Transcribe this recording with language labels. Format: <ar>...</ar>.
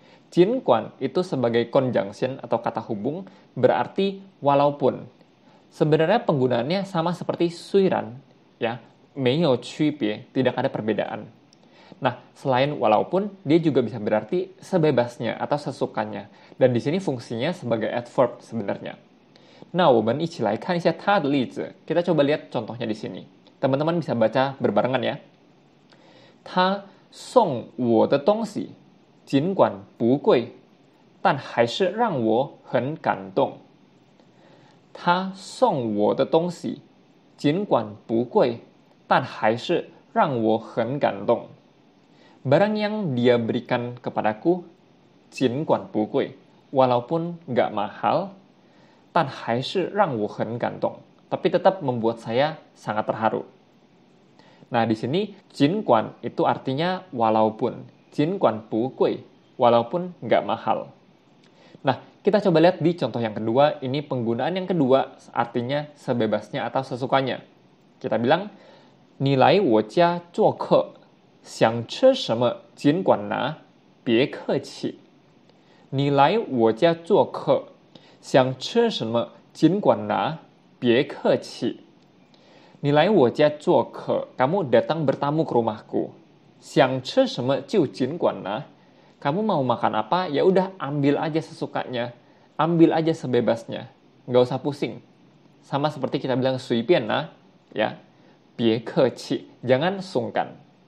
<id>尽管itu sebagai conjunction atau kata hubung berarti walaupun. Sebenarnya penggunaannya sama seperti 虽然, ya,</id> <zh>没有区别,</zh> <id>tidak ada perbedaan. Nah, selain walaupun, dia juga bisa berarti sebebasnya atau sesukanya. Dan di sini fungsinya sebagai adverb sebenarnya.</id> <zh>Nah, 我们一起来看一下它的例子.</zh> <id>Kita coba lihat contohnya di sini. Teman-teman bisa baca berbarengan ya.</id> <zh>他送我的东西尽管不贵，但还是让我很感动。他送我的东西尽管不贵，但还是让我很感动.</zh> <id>Barang yang dia berikan kepadaku</id> <zh>尽管不贵,</zh> <id>walaupun nggak mahal,</id> <zh>但还是让我很感动,</zh> <id>tapi tetap membuat saya sangat terharu. Nah, di sini 尽管itu artinya walaupun,</id> <zh>尽管不贵,</zh> <id>walaupun nggak mahal. Nah, kita coba lihat di contoh yang kedua. Ini penggunaan yang kedua artinya sebebasnya atau sesukanya. Kita bilang,</id> <zh>你来我家做客，想吃什么尽管拿，别客气。你来我家做客，想吃什么尽管拿，别客气。你来我家做客,</zh> <id>kamu datang bertamu ke rumahku.</id> <zh>想吃什么就尽管拿.</zh> <id>Kamu mau makan apa, ya udah ambil aja sesukanya, ambil aja sebebasnya, nggak usah pusing. Sama seperti kita bilang</id> <zh>随便拿,</zh> <id>ya,</id> <zh>别客气,</zh> <id>jangan sungkan.</id>